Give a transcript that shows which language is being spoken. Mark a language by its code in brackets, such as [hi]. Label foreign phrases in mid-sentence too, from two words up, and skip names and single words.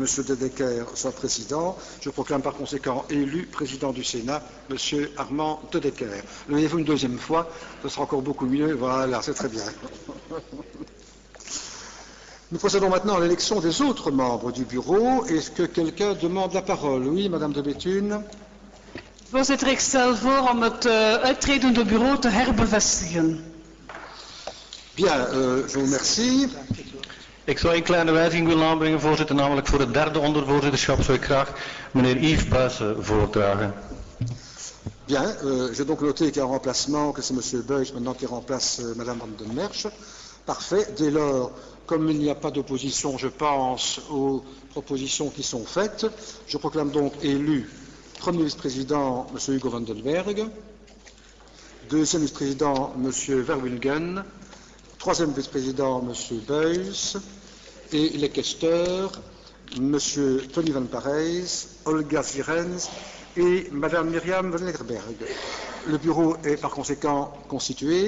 [fr] De Decker soit président. Je proclame par conséquent élu président du Sénat, M. Armand De Decker. Levez-vous une deuxième fois, ce sera encore beaucoup mieux. Voilà, c'est très bien. Nous procédons maintenant à l'élection des autres membres du bureau. Est-ce que quelqu'un demande la parole? Oui, Madame de Bethune. [nl] Voorzitter, ik stel voor om het uittredende bureau te herbevestigen. [fr] Bien, je vous remercie. [nl] Ik zou een kleine wijziging willen aanbrengen, voorzitter, namelijk voor het derde ondervoorzitterschap zou ik graag meneer Yves Buijsen voordragen. [fr] Bien, j'ai donc noté qu'il y a un remplacement, que c'est M. Buijs maintenant qui remplace Mme Van den Merch. Parfait. Dès lors, comme il n'y a pas d'opposition, je pense aux propositions qui sont faites. Je proclame donc élu premier vice-président M. Hugo van den Berg, deuxième vice-président M. Verwilgen, troisième vice-président M. Buijs et les questeurs M. Tony Van Parijs, Olga Sierens et Mme Myriam Van Leggerberg. Le bureau est par conséquent constitué.